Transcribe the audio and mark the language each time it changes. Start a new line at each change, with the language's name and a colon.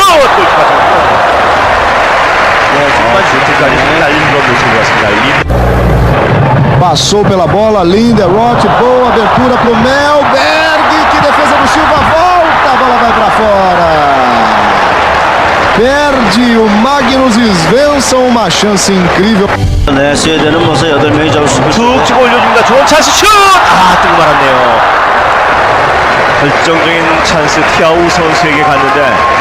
Korean: 골키퍼 정말 슈트까지 날리는 걸 보신 것 같습니다.
Portuguese: Passou pela bola, Linderoth, boa abertura pro Melberg, que defesa do Silva, volta, a bola vai pra fora. Perde o Magnus Svensson, uma chance incrível.
Korean: 네, 스웨덴은 벌써 8명이 잡았습니다. 툭 치고 올려줍니다. 좋은 찬스 슛! 뜨고 말았네요. 결정적인 찬스 티아우 선수에게 갔는데.